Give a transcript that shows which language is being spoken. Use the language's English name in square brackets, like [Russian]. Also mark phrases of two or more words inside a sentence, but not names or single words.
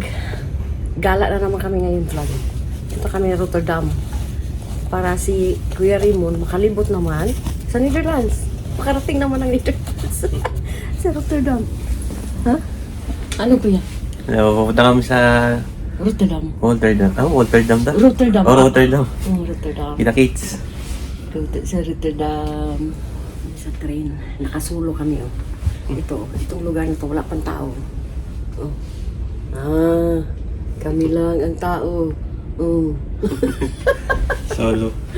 [Filipino] Gala na naman kami ngayon vlog. Dito kami sa Rotterdam. Para si Kuya Raymond makalibot naman sa Netherlands. Makarating naman ang Netherlands. Sa Rotterdam. Ha? Ano Kuya? Pupunta kami sa Rotterdam. Rotterdam. Rotterdam daw? Rotterdam. Rotterdam. Rotterdam. Kita Kates. Sa Rotterdam. Sa train. Nakasulo kami oh. Itong lugar nito wala pang tao. Oh. Kami lang ang tao. Oh. Solo.